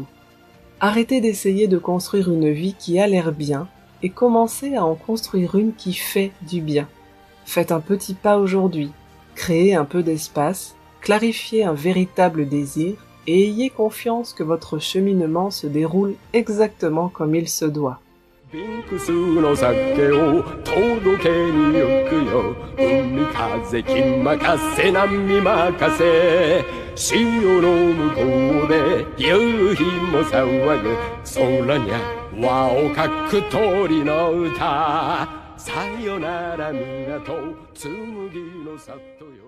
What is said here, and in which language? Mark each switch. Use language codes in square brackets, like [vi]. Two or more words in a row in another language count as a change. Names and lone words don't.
[fr] Arrêtez d'essayer de construire une vie qui a l'air bien et commencez à en construire une qui fait du bien. Faites un petit pas aujourd'hui, créez un peu d'espace, clarifiez un véritable désir et ayez confiance que votre cheminement se déroule exactement comme il se doit. [ja] ビンクスの酒を届けに行くよ海風気任せ波任せ潮の向こうで夕日も騒ぐ空にゃ輪をかく鳥の歌さよなら港紬の里